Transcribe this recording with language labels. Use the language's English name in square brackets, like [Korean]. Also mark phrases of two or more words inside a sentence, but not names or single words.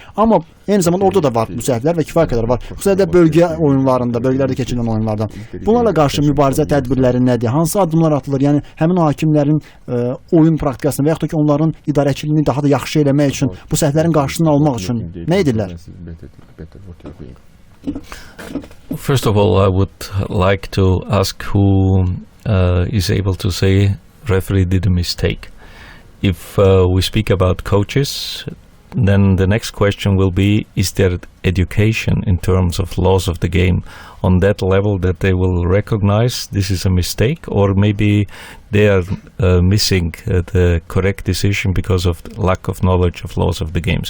[Azerbaijani] Amma eyni zamanda orada da var bu səhvlər və kifayət qədər var. Xüsusilə də bölgə oyunlarında, bölgələrdə keçirilən oyunlarda. Bunlarla qarşı mübarizə tədbirləri nədir? Hansı addımlar atılır? Yəni həmin o hakimlərin oyun praktikasını və yaxud da ki onların idarəçiliyini daha da yaxşı eləmək üçün, bu səhvlərin qarşısını almaq üçün nə edirlər? [English] First of all, I would like to ask who is able to say referee did a mistake. If we speak about coaches, then the next question will be, is there education in terms of laws of the game on that level that they will recognize this is a mistake, or maybe they are missing the correct decision because of lack of knowledge of laws of the games.